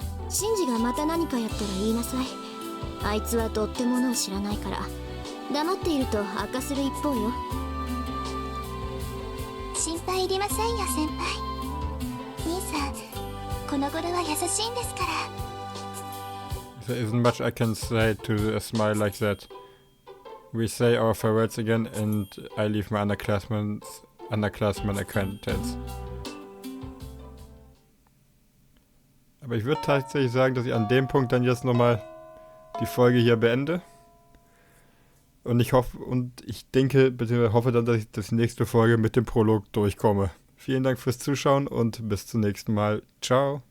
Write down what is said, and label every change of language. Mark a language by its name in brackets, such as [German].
[Japanese] シンジがまた何かやったら言いなさい。あいつはとってものを知らないから、黙っていると悪化する一方よ。心配いりませんよ、先輩。兄さん、この頃は優しいんですから。 [English] There isn't much I can say to a smile like that. We say our farewells again and I leave my underclassman acquaintance. [German] Aber ich würde tatsächlich sagen, dass ich an dem Punkt dann jetzt nochmal die Folge hier beende. Und ich hoffe und ich denke, bzw. hoffe dann, dass ich die nächste Folge mit dem Prolog durchkomme. Vielen Dank fürs Zuschauen und bis zum nächsten Mal. Ciao.